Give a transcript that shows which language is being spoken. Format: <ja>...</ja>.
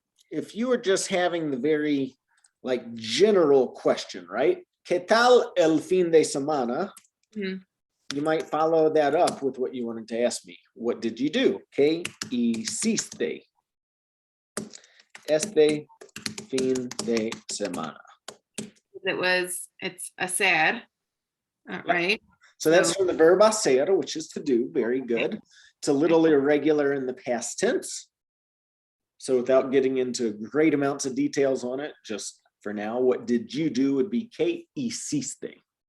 <en>If you were just having the very like general question, right?</en> <es>¿Qué tal el fin de semana? Mhm.</es> <en>You might follow that up with what you wanted to ask me. What did you do?</en> <es>¿Qué hiciste este fin de semana?</es> <en>It's a sad, right? So that's from the verb hacer, which is to do. Very good. It's a little irregular in the past tense. So without getting into great amounts of details on it, just for now, what did you do would be</en> <es>¿qué hiciste?</es>